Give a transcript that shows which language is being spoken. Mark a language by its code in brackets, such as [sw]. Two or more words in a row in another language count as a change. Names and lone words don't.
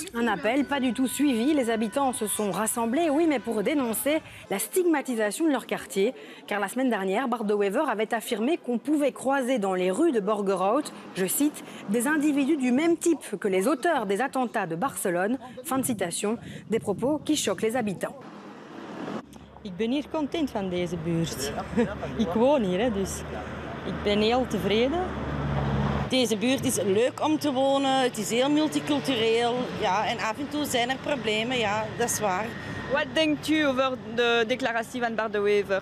[fr] Un appel pas du tout suivi. Les habitants se sont rassemblés, oui, mais pour dénoncer la stigmatisation de leur quartier. Car la semaine dernière, Bart De Wever avait affirmé qu'on pouvait croiser dans les rues de Borgerhout, je cite, des individus du même type que les auteurs des attentats de Barcelone. Fin de citation, des propos qui choquent les habitants. [nl] Ik ben hier content van deze buurt. Ik woon hier, dus ik ben heel tevreden. Deze buurt is leuk om te wonen, het is heel multicultureel. Ja, en af en toe zijn er problemen, ja, dat is waar. Wat denkt u over de declaratie van Bart De Wever?